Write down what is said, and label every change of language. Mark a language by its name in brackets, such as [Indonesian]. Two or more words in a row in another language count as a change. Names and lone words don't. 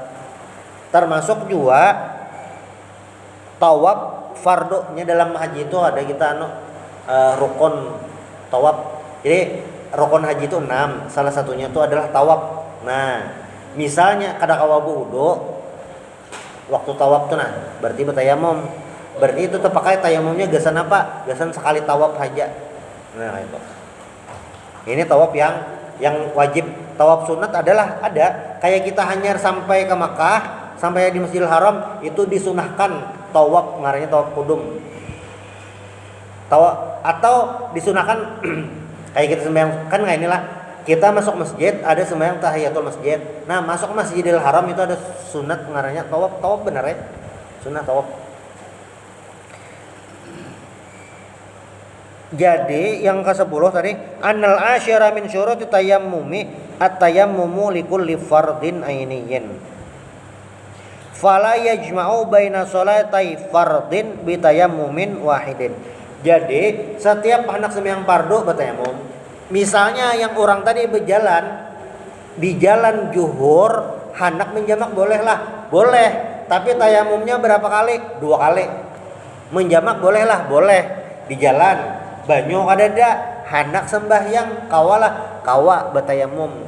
[Banjar] Termasuk juga tawaf fardunya dalam haji itu ada kita rukun tawaf. Jadi rukun haji itu 6, salah satunya itu adalah tawaf. Nah, misalnya kada kawa wudu waktu tawaf tuh nah, berarti bertayamum. Berarti itu terpakai tayamumnya gasan apa? Gasan sekali tawaf aja. Nah, itu. Ini tawaf yang wajib. Tawaf sunat adalah ada kayak kita hanyar sampai ke Makkah, sampai di Masjidil Haram itu disunahkan tawaf, ngarannya tawaf kudum. Tawaf atau disunahkan kayak kita sembahyang kan kayak inilah. Kita masuk masjid ada sembahyang tahiyatul masjid. Nah, masuk Masjidil Haram itu ada sunat ngarannya tawaf. Tawaf benar ya? Sunah tawaf. Jadi yang ke-10 tadi [Arabic] أن العاشر من شروط التيمم التيمم لكل فرض عيني. فلا يجمع بين صلاتي فرض بتيمم واحد. [Banjar] Jadi setiap anak sembahyang fardu bertayamum. Misalnya yang orang tadi berjalan di jalan zuhur hendak menjamak boleh lah. Boleh, tapi tayamumnya berapa kali? 2 kali. Menjamak bolehlah, boleh di jalan. Banyu kadada, hendak sembahyang kawalah, kawa betayamum.